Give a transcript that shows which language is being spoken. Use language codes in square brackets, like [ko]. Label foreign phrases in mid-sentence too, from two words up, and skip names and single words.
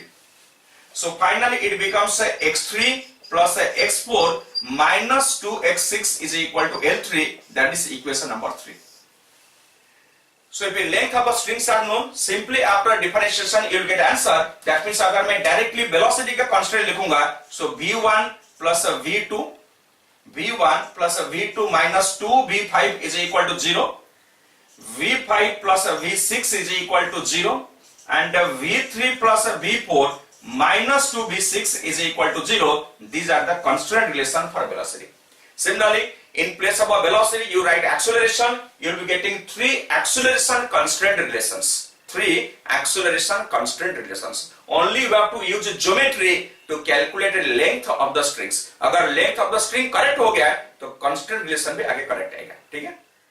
[en] So finally it becomes x3 plus x4 minus 2x6 is equal to L3. That is equation number 3. So if the length of a strings are known, simply after differentiation you will get answer. That means [hi] अगर मैं [en] directly velocity का constant लिखूंगा, so v1 plus v2, v1 plus v2 minus 2v5 is equal to 0. v5 plus v6 is equal to 0 and v3 plus v4 minus 2v6 is equal to 0. These are the constant relation for velocity. Similarly, in place of a velocity you write acceleration, you will be getting 3 acceleration constant relations. 3 acceleration constant relations. Only you have to use geometry to calculate the length of the strings. [hi] अगर [en] length of the string correct [hi] हो गया तो [en] constant relation [hi] भी आगे correct आएगा. ठीक है?